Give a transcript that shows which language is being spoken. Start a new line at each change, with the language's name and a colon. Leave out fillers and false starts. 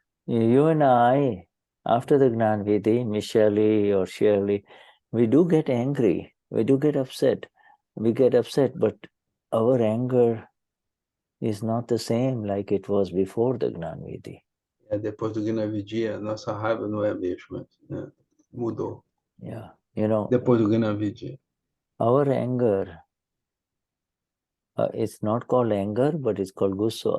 English: You and I, after the Gnan Vidhi, Michelle or Shirley, we do get angry. We do get upset. We get upset, but our anger is not the same like it was before the Gnan Vidhi.
Portuguese: Depois do Gnani Vidhi, nossa raiva não é a mesma, né? Mudou.
English: Yeah,
Portuguese: depois do Gnani Vidhi.
English: Our anger, it's not called anger, but it's called Gusso.